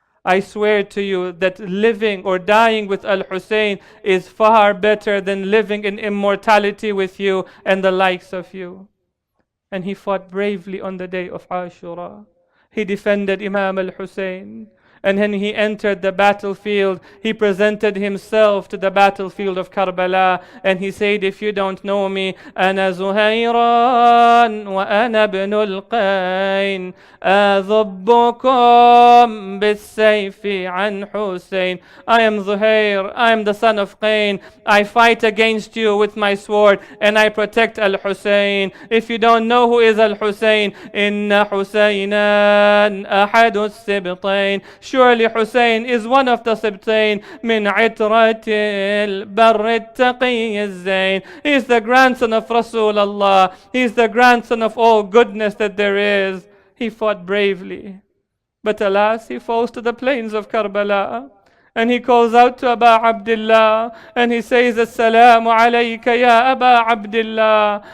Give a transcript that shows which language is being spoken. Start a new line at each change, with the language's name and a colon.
English: I swear to you that living or dying with Al-Hussein is far better than living in immortality with you and the likes of you. And he fought bravely on the day of Ashura. He defended Imam al-Hussein. And when he entered the battlefield, he presented himself to the battlefield of Karbala. And he said, if you don't know me,
Arabic: أنا زهيران وأنا ابن القين أذبكم بالسيف عن حسين.
English: I am Zuhair, I am the son of Qain. I fight against you with my sword and I protect Al-Hussein. If you don't know who is Al-Hussein,
Arabic: إن حسينا أحد السبطين.
English: Surely Hussein is one of the Sibtain.
Arabic: من عترة البر التقي الزين.
English: He is the grandson of Rasulullah. He is the grandson of all goodness that there is. He fought bravely. But alas, he falls to the plains of Karbala. And he calls out to Aba Abdullah and he says,
Arabic: Assalamu alayka ya Aba Abdullah.